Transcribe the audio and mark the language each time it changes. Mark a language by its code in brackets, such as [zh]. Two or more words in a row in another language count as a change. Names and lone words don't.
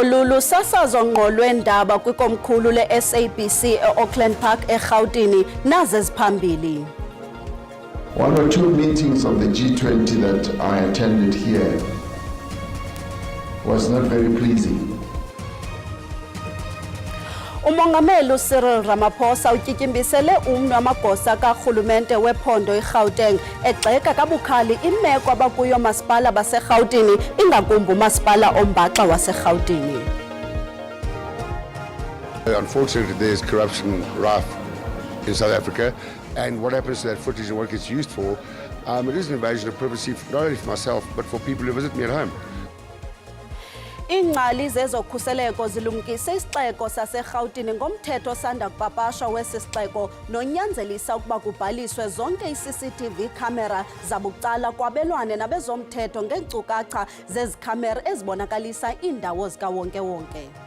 [xh] Lusasazo ngqo lweendaba kwikomkhulu le-SABC e-Auckland Park eRhawutini nazo eziphambili. [en] One or two meetings of the G20 that I attended here was not very pleasing. [xh] Umongameli Cyril Ramaphosa utyityimbiselele umnwe wamagosa karhulumente wephondo iGauteng egxeka kabukhali imeko abakuyo masipala baseRhawutini ingakumbi umasipala ombaxa waseRhawutini. [en] Unfortunately, there's corruption rife in South Africa, and what happens to that footage and what it gets used for, it is an invasion of privacy, not only for myself, but for people who visit me at home. [xh] Iingcali zezokhuseleko zilumkise isixeko saseRhawutini ngomthetho osanda kupapashwa wesi sixeko nonyanzelisa ukuba kubhaliswe zonke i- [en] CCTV camera [xh] zabucala kwabelwane nabezomthetho ngeenkcukacha zezikhamera ezibonakalisa iindawo zikawonke-wonke.